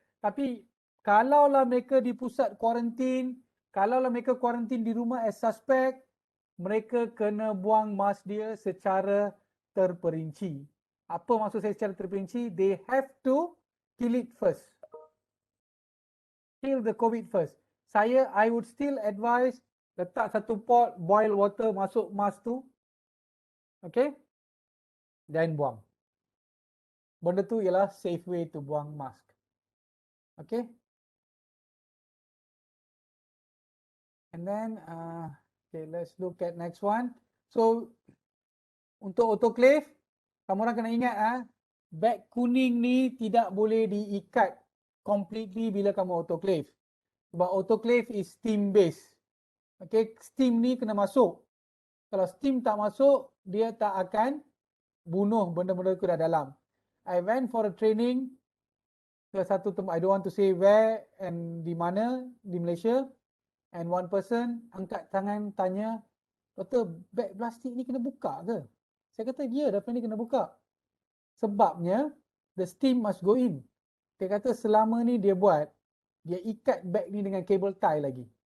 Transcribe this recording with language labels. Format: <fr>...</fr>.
<ms>Tapi kalaulah mereka di pusat kuarantin, kalaulah mereka kuarantin di rumah</ms> <en>as suspect,</en> <ms>mereka kena buang mask dia secara terperinci. Apa maksud saya secara terperinci?</ms> <en>They have to kill it first. kill the COVID first. I would still advise</en> <ms>letak satu pot,</ms> <en>boil water,</en> <ms>masuk mask tu. Okay. Dan buang. Benda tu ialah</ms> <en>safe way to</en> <ms>buang mask.</ms> <en>Okay. And then, okay, let's look at next one.</en> <ms>So, untuk autoclave, kamu orang kena ingat, beg kuning ni tidak boleh diikat completely bila kamu autoclave. Sebab</ms> <en>autoclave is steam based.</en> <ms>Okay, steam ni kena masuk. Kalau steam tak masuk, dia tak akan bunuh benda-benda tu dah dalam.</ms> <en>I went for a training</en> <ms>ke satu tempat,</ms> <en>I don't want to say where and</en> <ms>di mana, di Malaysia,</ms> <en>and one person</en> <ms>angkat tangan tanya, "Doktor, beg plastik ni kena buka ke?" Saya kata, "Ya, definitely kena buka." Sebabnya,</ms> <en>the steam must go in.</en> <ms>Dia kata selama ni dia buat, dia ikat beg ni dengan cable tie lagi.</ms>